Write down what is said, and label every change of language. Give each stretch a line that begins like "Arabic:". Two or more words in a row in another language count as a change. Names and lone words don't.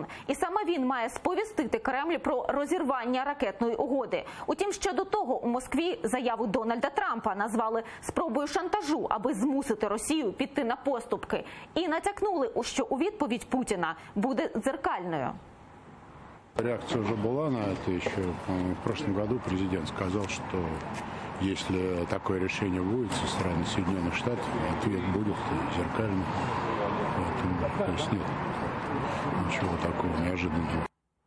Ukrainian: І саме він має сповістити Кремль про розірвання ракетної угоди. Утім, ще до того у Москві заяву Дональда Трампа назвали спробою шантажу, аби змусити Росію піти на поступки. І натякнули, що у відповідь Путіна буде дзеркальною.
Russian: Реакция уже была на это еще. В прошлом году президент сказал, что если такое решение будет со стороны Соединенных Штатов, ответ будет зеркальный. Поэтому, то есть нет ничего такого неожиданного.